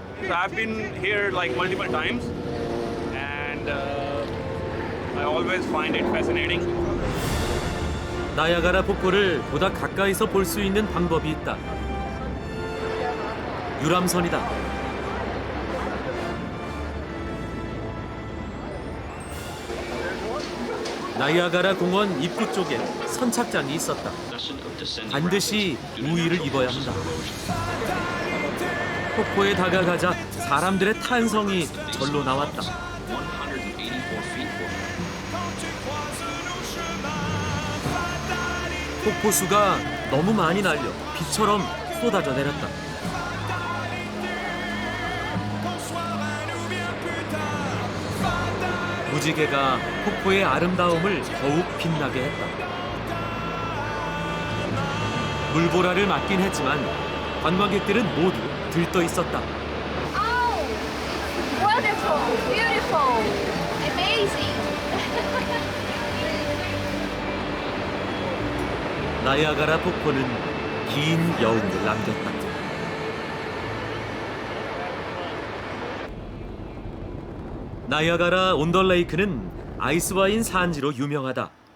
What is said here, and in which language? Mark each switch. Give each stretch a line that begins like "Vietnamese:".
English: I've been here like multiple times, and I always find it fascinating.
Korean: 나이아가라 폭포를 보다 가까이서 볼 수 있는 방법이 있다. 유람선이다. 나이아가라 공원 입구 쪽에 선착장이 있었다. 반드시 우의를 입어야 한다. 폭포에 다가가자 사람들의 탄성이 절로 나왔다. 폭포수가 너무 많이 날려 비처럼 쏟아져 내렸다. 무지개가 폭포의 아름다움을 더욱 빛나게 했다. 물보라를 맞긴 했지만 관광객들은 모두 들떠 있었다.
English: Oh, wonderful, beautiful, amazing.
Korean: 나이아가라 폭포는 긴 여운을 남겼다. 나이아가라 온더레이크는 아이스와인 산지로 유명하다.